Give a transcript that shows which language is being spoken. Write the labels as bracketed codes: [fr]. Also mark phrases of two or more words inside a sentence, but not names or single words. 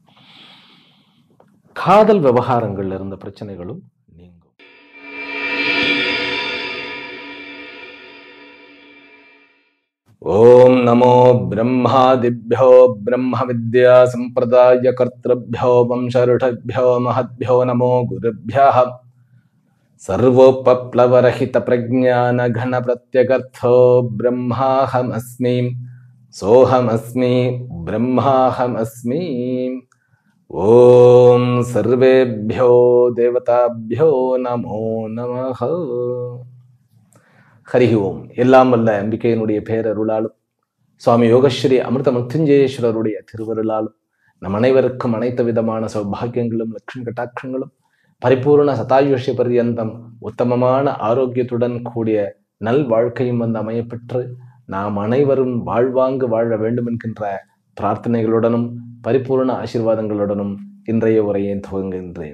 [ta] காதல் விவகாரங்கள்ல இருந்த பிரச்சனைகளும் நீங்கும். [sa] ॐ नमो ब्रह्मादिभ्यो ब्रह्म विद्या सम्प्रदाय कर्तृभ्यो वंशऋषिभ्यो महद्भ्यो नमो गुरुभ्यः. सर्वोपप्लवरहित प्रज्ञान घन प्रत्यगर्थो ब्रह्माहमस्मि सोहमस्मि ब्रह्माहमस्मि. ओम सर्वेभ्यो देवताभ्यो नमो नमः. हरि ओम. [ta] எல்லாம் வல்ல அம்பிகையினுடைய பேரருளாலும் சுவாமி யோகஸ்ரீ அமிர்த மிருத்யுஞ்சயேஸ்வரருடைய திருவருளாலும் நம் அனைவருக்கும் அனைத்து விதமான சௌபாகியங்களும் லட்சுமி கட்டாட்சங்களும் பரிபூர்ண சதாயுஷ்ய பர்யந்தம் உத்தமமான ஆரோக்கியத்துடன் கூடிய நல் வாழ்க்கையும் அமையப்பெற்று நாம் அனைவரும் வாழ்வாங்கு வாழ வேண்டும் என்கின்ற பிரார்த்தனைகளுடனும் பரிபூர்ண ஆசீர்வாதங்களுடனும் இன்றைய உரையை துவங்குகின்றேன்.